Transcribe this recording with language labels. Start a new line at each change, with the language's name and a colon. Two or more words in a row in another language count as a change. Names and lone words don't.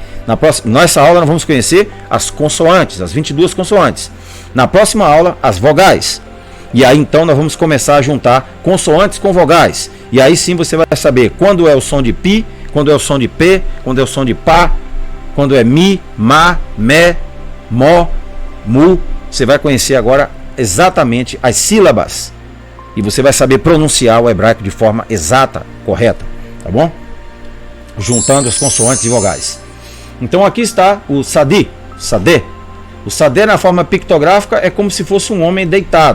Portuguese: Nessa aula nós vamos conhecer as consoantes, as 22 consoantes. Na próxima aula, as vogais. E aí então nós vamos começar a juntar consoantes com vogais. E aí sim você vai saber quando é o som de pi, quando é o som de p, quando é o som de pá, quando é mi, ma, mé, mó, mu. Você vai conhecer agora exatamente as sílabas. E você vai saber pronunciar o hebraico de forma exata, correta. Tá bom? Juntando as consoantes e vogais. Então aqui está o sadi, sadé. O sadé na forma pictográfica é como se fosse um homem deitado.